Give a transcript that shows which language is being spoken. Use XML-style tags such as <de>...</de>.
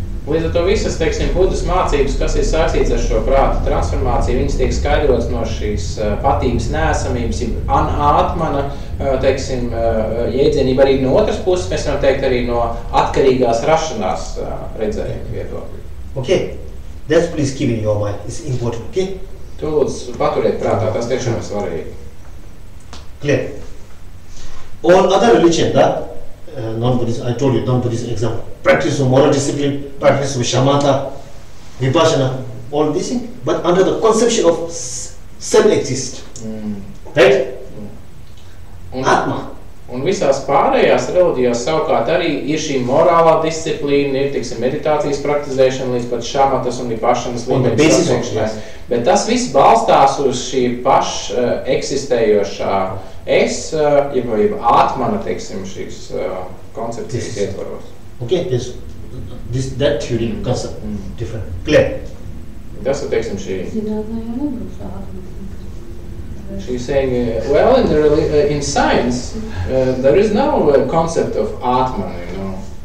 <lv>Līdz ar to visas, teiksim, Budas mācības, kas ir saistīts ar šo prāta transformāciju, viņas tiek skaidrotas no šīs patības neesamības, anātmana, teiksim, jēdzienība arī no otras puses, mēs varam teikt arī no atkarīgās rašanās redzējuma viedokļa.</lv> <en>Okay, that's please keep in your mind, it's important, okay?</en> <lv>To lūdzu paturiet prātā, tas tiešām ir svarīgi.</lv> <en>Clear. All other religion, non-Buddhist, I told you, non-Buddhist example. Practice of moral discipline, practice of shamatha, vipassana, all these things, but under the conception of self-exist, right? Atma.</en> <lv>Un visās pārējās reliģijās savukārt arī ir šī morālā disciplīna, ir, teiksim, meditācijas praktizēšana līdz pat šamatas un vipassanas līmeņa sasniegšanai. Bet tas viss balstās uz šī eksistējošā es, jeb ātmana, teiksim, šīs koncepcijas ietvaros. Okay, that theory concept different. Clear. Tas ir, teiksim, šī. Zinātnē jau nebūs ātma.</lv> <en>She's saying, well, in science, there is no concept of Atman, you know.</en>